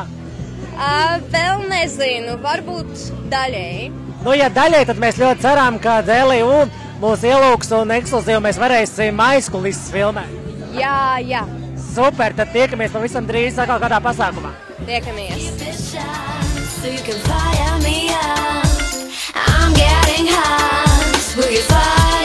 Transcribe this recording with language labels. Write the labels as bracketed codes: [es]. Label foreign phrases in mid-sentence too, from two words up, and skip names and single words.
[lv] Vēl nezinu, varbūt daļēji. Nu, ja daļai, tad mēs ļoti ceram, ka Elija U mūs ielūgs un ekskluzīvi mēs varēsim aizkulises filmēt. Jā. Super, tad tiekamies pavisam drīz atkal kādā pasākumā. Tiekamies. [en] So you can fire me up. I'm getting hot. Will you fire?